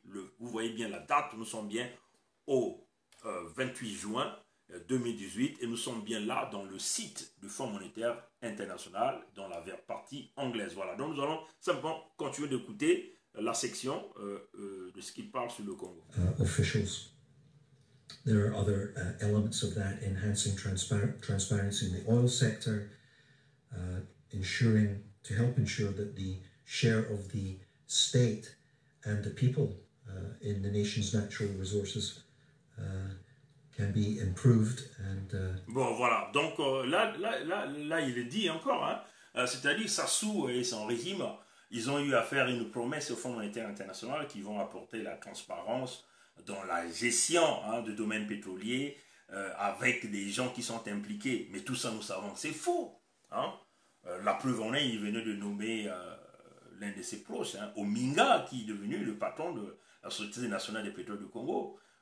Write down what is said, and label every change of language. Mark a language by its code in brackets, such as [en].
[fr] Vous voyez bien la date, nous sommes bien au 28 juin 2018 et nous sommes bien là dans le site du Fonds monétaire international, dans la partie partie anglaise. Voilà, donc nous allons simplement continuer d'écouter la section de ce qu'il parle sur le Congo. [en] Officials. There are other elements of that, enhancing transparency in the oil sector, to help ensure that the share of the state and the people in the nation's natural resources can be improved. [fr] Bon, voilà. Donc là, il le dit encore. Hein. C'est-à-dire, Sassou et son régime, ils ont eu à faire une promesse au Fonds monétaire international qui vont apporter la transparence dans la gestion de domaines pétroliers avec des gens qui sont impliqués. Mais tout ça, nous savons, c'est faux. Hein. La preuve en est, il venait de nommer l'un de ses proches, Ominga, qui est devenu le patron de la Société nationale des pétroles du Congo.